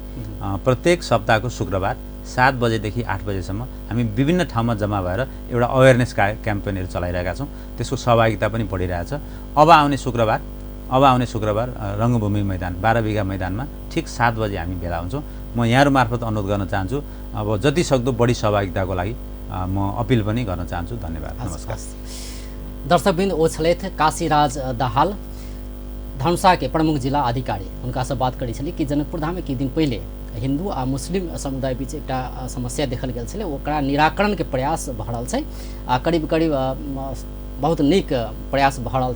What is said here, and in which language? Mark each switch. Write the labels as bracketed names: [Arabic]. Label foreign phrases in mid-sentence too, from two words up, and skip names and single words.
[Nepali] प्रत्येक सप्ताहको शुक्रबार 7 बजेदेखि 8 बजेसम्म हामी विभिन्न ठाउँमा जम्मा भएर एउटा [English] awareness campaigns [Nepali] चलाइरहेका छौँ, त्यसको सहभागिता पनि बढिरहेछ। अब आउने शुक्रबार रङ्गभूमि मैदान 12 बिघा मैदानमा ठिक 7 बजे हामी भेला हुन्छौँ। म यहाँहरू मार्फत अनुरोध गर्न चाहन्छु, अब जति सक्दो बढी सहभागिताको लागि म अपिल पनि गर्न चाहन्छु। धन्यवाद, नमस्कार। [Maithili] दर्शकबिंद ओछले थे काशीराज दाहाल, धनुषा के प्रमुख जिला अधिकारी, उनका से बात करी छली कि जनकपुर धाम में कि दिन पहले हिंदू आ मुस्लिम समुदाय बीच एक समस्या देखल गेल छलै, ओकरा निराकरण के प्रयास भ रहल छै, करीब करीब बहुत नीक प्रयास भ रहल छै।